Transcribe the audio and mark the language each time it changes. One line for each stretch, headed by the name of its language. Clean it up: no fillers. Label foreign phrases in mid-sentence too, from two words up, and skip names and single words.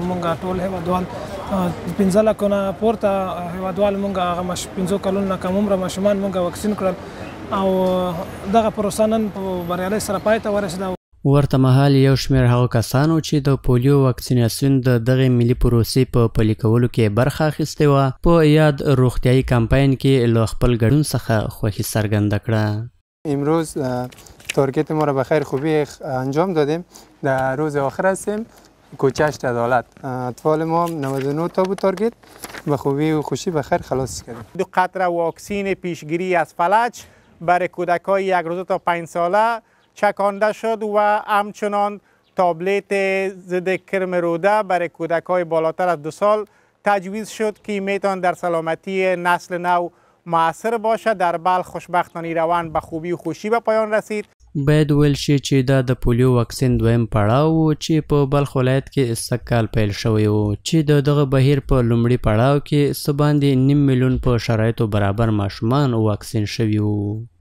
Pashto: مونږ ټول هیوادوال 15 لکونه پورته هیوادوال مونږ هغه 15 کلونو نه کم عمره ماشومان مونږ واکسین کړل او دغه پروسه نن په بریالۍ سره پای ته ورسېده. ورته مهال یو شمېر هغه کسانو چې د پولیو واکسیناسیون د دغې ملي پروسې په پلي کولو کې برخه اخیستې وه په یاد روغتیایي کمپاین کې له خپل ګډون څخه خوښي څرګنده کړه.
Persian: امروز تارگت ما را به خیر خوبی انجام دادیم. در روز آخر هستیم. کوچشت عدالت اطفال ما 99 تا بود تارگت به خوبی و خوشی به خیر خلاص کردیم. 2 قطره واکسین پیشگیری از فلج برای کودکان 1 روزه تا 5 ساله چکانده شد و همچنان تابلت ضد کرم روده برای کودکان بالاتر از 2 سال تجویز شد که میتوان در سلامتی نسل نو مؤثر باشد. در بلخ خوشبختانه روند به خوبی و خوشی به پایان رسید.
Pashto: باید ویل شي چې دا د پولیو واکسین دویم پړاو و چې په بلخ ولایت کې سږکال پیل شوی و چې د دغه بهیر په لومړي پړاو کې څه باندې 5 میلیون په شرایطو برابر ماشومان واکسین شوي وو.